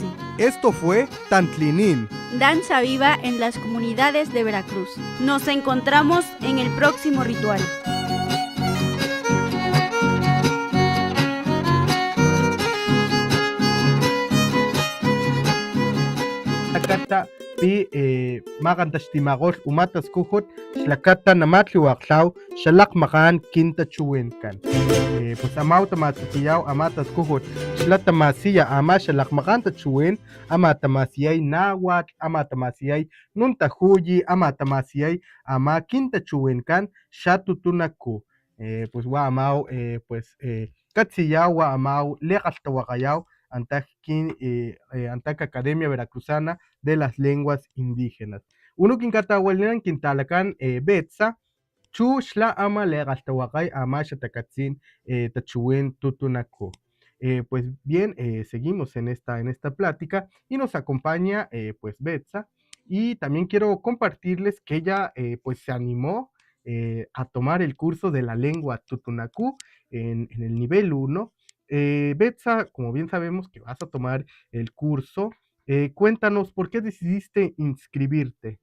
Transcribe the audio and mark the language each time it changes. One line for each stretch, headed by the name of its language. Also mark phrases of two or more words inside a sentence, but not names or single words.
Spanish: Esto fue Tantlinin, danza viva en las comunidades de Veracruz. Nos encontramos en el próximo ritual.
Papantla Totonac: Akata pi magantashtimagol umatas kuhut shlakata namatliwaqlaw shalak makan kinta chuwenkan. Pues amaw tamatkiyaw amatas kuhut shlatamasiya ama shalak makan tachuwen ama tamasiyay nawatl ama tamasiyay nuntahuyi ama tamasiyay ama kinta chuwenkan shatutunaku. Pues wa amaw pues katsiyaw wa amaw leqaltawaqayaw Antac Academia Veracruzana de las Lenguas Indígenas. Uno kinkatahualinan kintalakan betsa, chu shla ama legaltawakay ama shatakatzin tachuwen tutunaku.
Spanish: Pues bien, seguimos en esta plática y nos acompaña pues Betsa, y también quiero compartirles que ella pues se animó a tomar el curso de la lengua tutunacú en el nivel 1. Betsa, como bien sabemos que vas a tomar el curso, cuéntanos por qué decidiste inscribirte.